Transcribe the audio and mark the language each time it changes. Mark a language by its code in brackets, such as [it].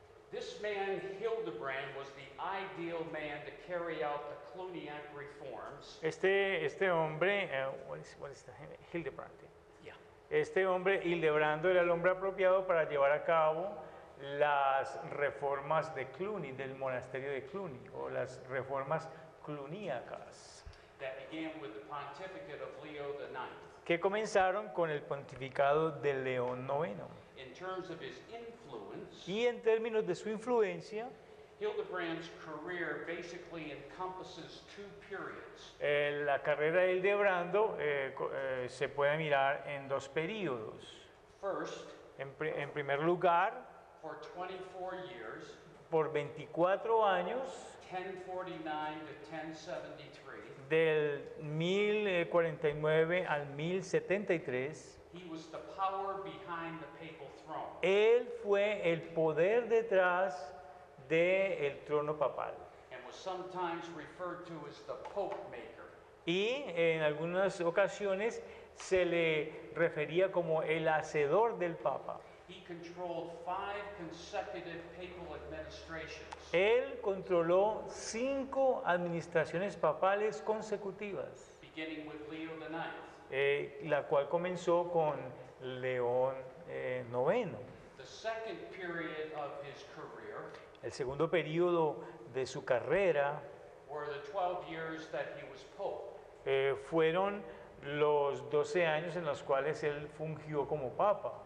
[en] This man, Hildebrand, was the ideal man to carry out the Cluniac reforms. [es] Este hombre, [en] what is the name? Hildebrand. Yeah. [es] Este hombre, Hildebrando, era el hombre apropiado para llevar a cabo las reformas de Cluny, del monasterio de Cluny, o las reformas cluníacas, [en] That began with the pontificate of Leo IX. [es] que comenzaron con el pontificado de León IX. [en] In terms of his influence, [es] Y en términos de su influencia, [en] Hildebrand's career basically encompasses two periods. [es] la carrera de Hildebrando se puede mirar en dos periodos. [en] First, [es] En primer lugar, [en] for 24 years, [es] por 24 años, [en] 1049 to 1073, [es] del 1049 al 1073, [en] he was the power behind the papal throne. [es] él fue el poder detrás del trono papal. [en] And was sometimes referred to as the Pope Maker. [es] Y en algunas ocasiones se le refería como el hacedor del Papa. [en] He controlled 5 consecutive papal administrations, [es] Él controló 5 administraciones papales consecutivas, [en] beginning with Leo IX. [es] la cual comenzó con León IX. [en] The second period of his career [es] El segundo periodo de su carrera [en] were the 12 years that he was Pope. [es] fueron los 12 años en los cuales él fungió como Papa.